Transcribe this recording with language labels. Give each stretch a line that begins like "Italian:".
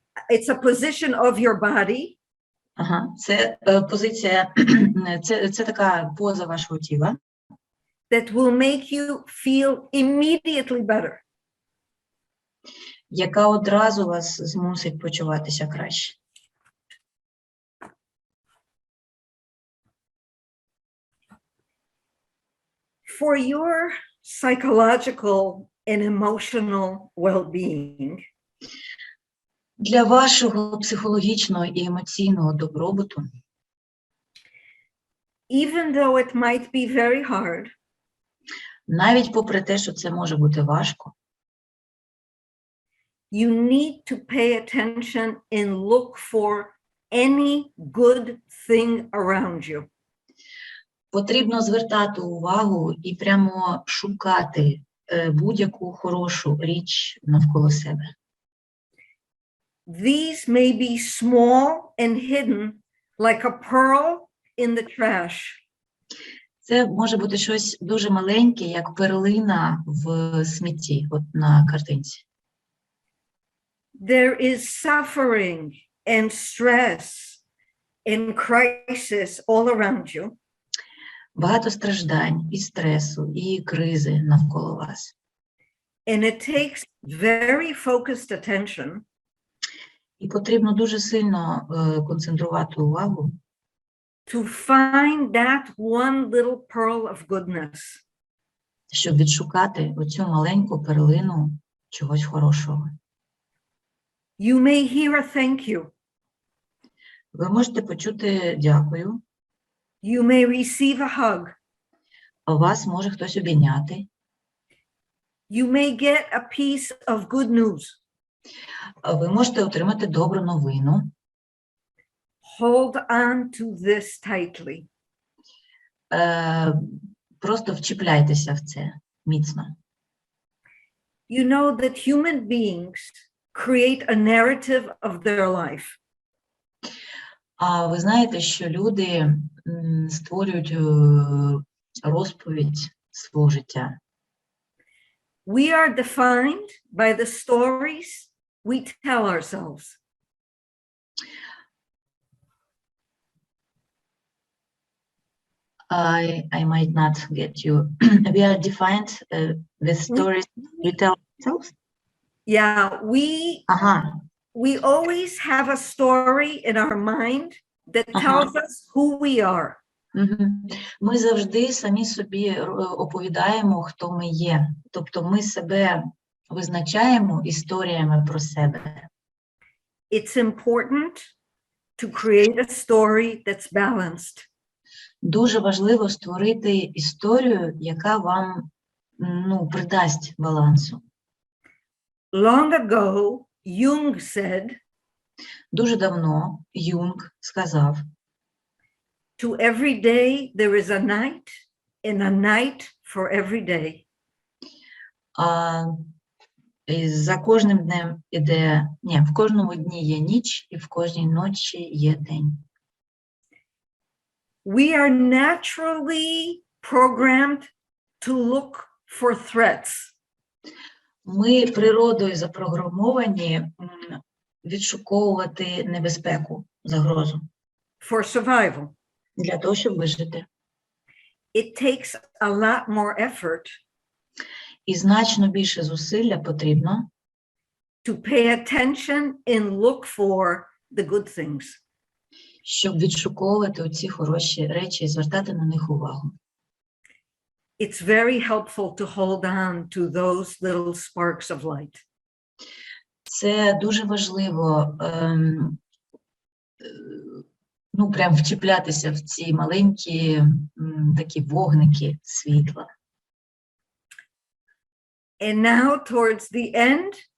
English: It's a position of your body.
Ukrainian: Ага, це позиція, це така поза вашого тіла.
English: That will make you feel immediately better.
Ukrainian: Яка одразу вас змусить почуватися краще.
English: For your psychological and emotional well-being,
Ukrainian: для вашого психологічного і емоційного добробуту,
English: even though it might be very hard,
Ukrainian: навіть попри те, що це може бути важко,
English: you need to pay attention and look for any good thing around you.
Ukrainian: потрібно звертати увагу і прямо шукати будь-яку хорошу річ навколо себе.
English: These may be small and hidden like a pearl in the trash.
Ukrainian: Це може бути щось дуже маленьке, як перлина в смітті, от на картинці.
English: There is suffering and stress and crisis all around you.
Ukrainian: Багато страждань, і стресу, і кризи навколо вас.
English: And it takes very focused attention
Ukrainian: І потрібно дуже сильно концентрувати увагу
English: to find that one little pearl of goodness.
Ukrainian: Щоб відшукати оцю маленьку перлину чогось хорошого.
English: You may hear a thank you.
Ukrainian: Ви можете почути дякую.
English: You may receive a hug.
Ukrainian: Вас може хтось обійняти.
English: You may get a piece of good news.
Ukrainian: Ви можете отримати добру новину.
English: Hold on to this tightly.
Ukrainian: Просто вчіпляйтеся в це міцно.
English: You know that human beings create a narrative of their life.
Ukrainian: А ви знаєте, що люди створюють розповідь свого життя.
English: We are defined by the stories we tell ourselves. I might not get you. We are defined with stories we tell ourselves. Yeah,
Ukrainian: Ага.
English: we always have a story in our mind that tells us who we are.
Ukrainian: Ми завжди самі собі оповідаємо, хто ми є. Тобто ми себе визначаємо історіями про себе.
English: It's important to create a story that's balanced.
Ukrainian: Дуже важливо створити історію, яка вам, придасть балансу.
English: Long ago, Jung said,
Ukrainian: Дуже давно Юнг сказав,
English: to every day there is a night, and a night for every day.
Ukrainian: За кожним днем іде, в кожному дні є ніч, і в кожній ночі є день.
English: We are naturally programmed to look for threats.
Ukrainian: Ми природою запрограмовані відшуковувати небезпеку, загрозу.
English: For survival.
Ukrainian: Для того, щоб вижити.
English: It takes a lot more effort
Ukrainian: І значно більше зусилля потрібно,
English: to pay attention and look for the good things.
Ukrainian: Щоб відшуковувати оці хороші речі і звертати на них увагу.
English: It's very helpful to hold on to those little sparks of light.
Ukrainian: Це дуже важливо, прям вчіплятися в ці маленькі такі вогники світла.
English: And now towards the end